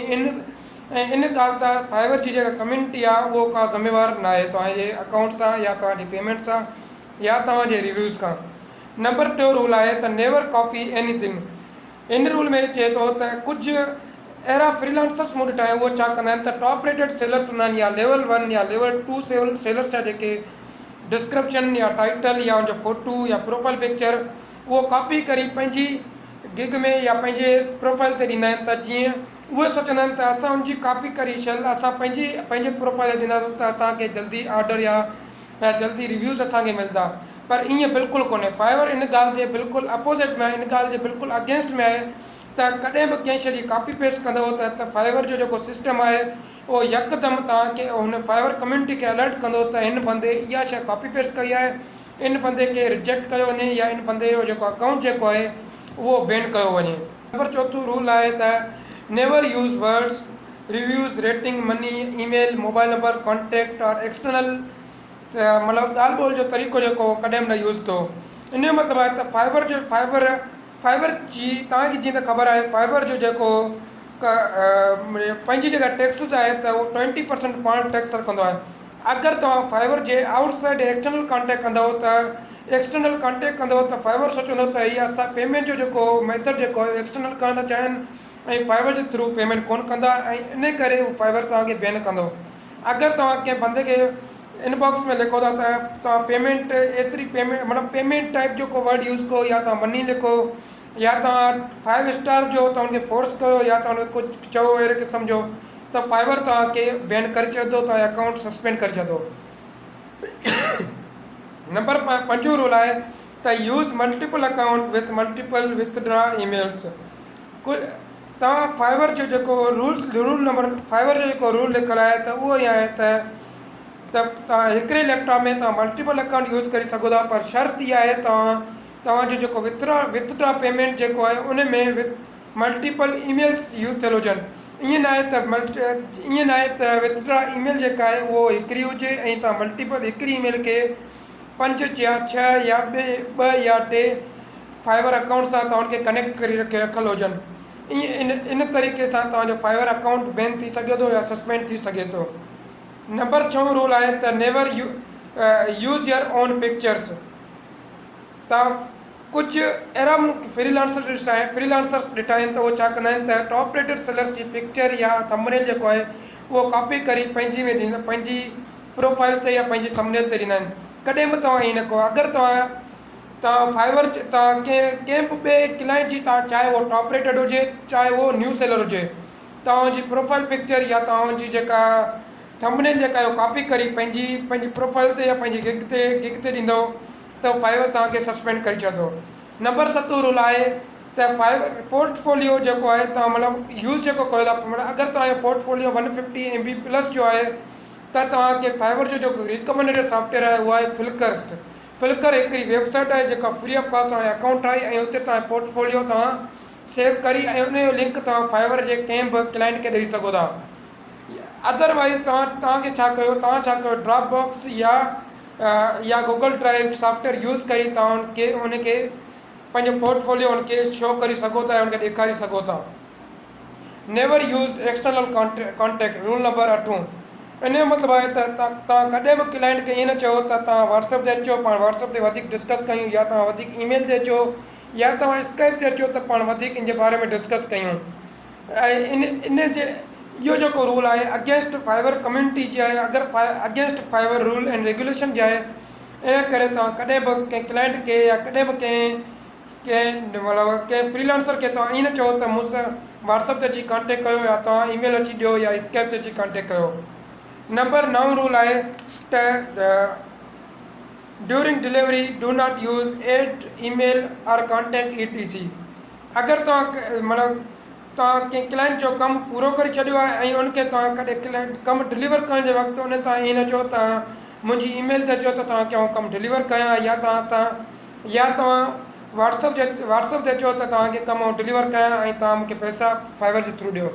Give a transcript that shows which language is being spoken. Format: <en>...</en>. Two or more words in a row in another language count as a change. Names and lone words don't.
<sd>ऐं इन ॻाल्हि तां फाइवर जी जेका कम्युनिटी आहे उहो का ज़िम्मेवार न आहे तव्हांजे अकाउंट सां या तव्हांजी पेमेंट सां या तव्हांजे रिव्यूज़ खां। नंबर 2 रूल आहे त</sd> <en>never copy anything.</en> <sd>इन रूल में चए थो त कुझु अहिड़ा फ्रीलांसर्स मूं ॾिठा आहिनि, उहे छा कंदा आहिनि त</sd> <en>top rated sellers</en> <sd>हूंदा आहिनि या लेवल 1 या</sd> <en>level 2 sellers</en> <sd>जा जेके डिस्क्रिप्शन या टाइटल या उनजो फ़ोटो या</sd> <en>profile picture</en> <sd>उहो कॉपी करे पंहिंजी गिग में या पंहिंजे प्रोफाइल ते ॾींदा आहिनि, त जीअं उहे सोचंदा आहिनि त असां उनजी कॉपी करे शल असां पंहिंजे प्रोफाइल ते ॾींदासीं त असांखे जल्दी ऑर्डर या जल्दी रिव्यूज़ असांखे मिलंदा। पर ईअं बिल्कुलु कोन्हे। फाइवर इन ॻाल्हि जे बिल्कुलु अपोज़िट में आहे, इन ॻाल्हि जे बिल्कुलु अगेंस्ट में आहे त कॾहिं बि कंहिं शइ जी</sd> <en>copy paste</en> <sd>कंदव त फाइवर जो जेको सिस्टम आहे उहो यकदमि तव्हांखे हुन फाइवर कम्युनिटी खे अलर्ट कंदो त हिन बंदे इहा शइ</sd> <en>copy paste</en> <sd>कई आहे, इन बंदे खे रिजेक्ट कयो वञे या इन बंदे जो जेको अकाउंट जेको आहे उहो बैन कयो वञे। नंबर 4 रूल आहे त</sd> <en>never use words reviews rating money email mobile number contact and external,</en> <sd>मतिलबु ॻाल्हि ॿोल जो तरीक़ो जेको कॾहिं बि न यूज़ कयो। इन जो मतिलबु आहे त फाइवर जी तव्हांखे जीअं त ख़बर आहे फाइवर जो जेको पंहिंजी जेका टैक्सिस आहे त उहो 20% पाण टैक्स रखंदो आहे। अगरि तव्हां फाइवर जे</sd> <en>outside external contact</en> <sd>कंदव त फाइवर सोचंदो त इहा असां पेमेंट जो जेको मेथड जेको आहे एक्सटर्नल करणु था चाहिनि ऐं फाइवर जे थ्रू पेमेंट कोन कंदा, ऐं इन करे उहो फाइवर तव्हांखे बैन कंदो। अगरि तव्हां कंहिं बंदे खे इनबॉक्स में लिखो था त तव्हां पेमेंट एतिरी पेमेंट मतिलबु</sd> <en>payment type</en> <sd>जो को वर्ड यूज़ कयो या तव्हां मनी लिखो या तव्हां 5 स्टार जो त हुनखे फोर्स कयो या तव्हां हुनखे कुझु चओ अहिड़े क़िस्म जो, त फाइवर तव्हांखे बैन करे छॾंदो, तव्हांजो अकाउंट सस्पेंड करे छॾंदो। नंबर 5 रूल आहे त</sd> <en>use multiple account with multiple withdraw emails.</en> <sd>तव्हां फाइवर जो जेको फाइवर जो जेको रूल लिखियलु आहे त उहो ई आहे त तव्हां हिकिड़े लैपटॉप में तव्हां</sd> <en>multiple account</en> <sd>यूज़ करे सघो था, पर शर्त इहा आहे तव्हांजो जेको</sd> <en>withdraw payment</en> <sd>जेको आहे उन में</sd> <en>multiple emails</en> <sd>यूज़ थियल हुजनि। ईअं न आहे त</sd> <en>withdraw email</en> <sd>जेका आहे उहो हिकिड़ी हुजे ऐं तव्हां मल्टीपल हिकिड़ी ईमेल खे 5 या 6 या 2 या 3 फाइवर अकाउंट सां तव्हां हुनखे कनेक्ट करे रखियलु हुजनि। ईअं इन तरीक़े सां तव्हांजो फाइवर अकाउंट बैन थी सघे थो या सस्पेंड थी सघे थो। नंबर 6 रूल आहे त</sd> <en>never use your own pictures.</en> <sd>तव्हां कुझु अहिड़ा फ्रीलांसर्स ॾिठा आहिनि त उहे छा कंदा आहिनि त</sd> <en>top rated sellers</en> <sd>जी पिक्चर या थंबनेल जेको आहे उहो कॉपी करे पंहिंजी प्रोफाइल ते या पंहिंजी थंबनेल ते ॾींदा आहिनि। कॾहिं बि तव्हां ईअं न कयो। अगरि तव्हां फाइवर तव्हां कंहिं बि ॿिए क्लाइंट जी चाहे उहो</sd> <en>top rated</en> <sd>हुजे चाहे उहो</sd> <en>new seller</en> <sd>हुजे, तव्हांजी</sd> <en>profile picture</en> <sd>या तव्हांजी जेका थंबनेल जेका आहे उहो कॉपी करे पंहिंजी प्रोफाइल ते या पंहिंजी गिग ते ॾींदो त फाइवर तव्हांखे सस्पेंड करे छॾंदो। नंबर 7 रूल आहे त पोर्टफोलियो जेको आहे तव्हां मतिलबु यूज़ जेको कयो था, मतिलबु अगरि तव्हांजो पोर्टफोलियो 150 MB प्लस जो आहे त तव्हांखे फाइवर जो जेको</sd> <en>recommended software</en> <sd>आहे उहो आहे फिल्कर हिकिड़ी वेबसाइट आहे जेका</sd> <en>free of cost</en> <sd>तव्हांजो अकाउंट ठाही ऐं उते तव्हांजो पोर्टफोलियो तव्हां सेव करी ऐं उन जो लिंक तव्हां फाइवर जे कंहिं बि क्लाइंट खे ॾेई सघो था। अदरवाइज़ तव्हांखे छा कयो ड्रॉप बॉक्स या गूगल ड्राइव सॉफ्टवेयर यूज़ करी तव्हां उनखे पंहिंजो पोर्टफोलियो उनखे शो करे सघो था ऐं उनखे ॾेखारे सघो था।</sd> <en>never use external contact rule number 8.</en> <sd>इन जो मतिलबु आहे त तव्हां कॾहिं बि क्लाइंट खे ईअं न चयो त तव्हां व्हाट्सअप ते अचो पाण व्हाट्सअप ते वधीक डिस्कस कयूं, या तव्हां वधीक ईमेल ते अचो, या तव्हां स्काइप ते अचो त पाण वधीक इन जे बारे में डिस्कस कयूं। ऐं इन जे इहो जेको रूल आहे</sd> <en>against Fiverr community</en> <sd>जी आहे, अगरि</sd> <en>against Fiverr rule and regulation</en> <sd>जी आहे। इन करे तव्हां कॾहिं बि कंहिं क्लाइंट खे या कॾहिं बि कंहिं मतिलबु कंहिं फ्रीलांसर खे तव्हां ईअं न चओ त मूंसां व्हाट्सअप ते अची कॉन्टेक्ट कयो या तव्हां ईमेल अची ॾियो या स्काइप ते अची कॉन्टेक्ट कयो। नंबर 9 रूल आहे त</sd> <en>during delivery do not use add email and contact ETC.</en> <sd>अगरि तव्हां कंहिं क्लाइंट जो कमु पूरो करे छॾियो आहे ऐं उनखे तव्हां कॾहिं क्लाइंट कमु डिलीवर करण जे वक़्तु उन तव्हां ईअं न चओ तव्हां मुंहिंजी ईमेल ते अचो त तव्हांखे आउं कमु डिलीवर कयां, या तव्हां व्हाट्सअप ते अचो त तव्हांखे कमु आउं डिलीवर कयां ऐं तव्हां मूंखे पैसा फाइवर जे थ्रू ॾियो।</sd>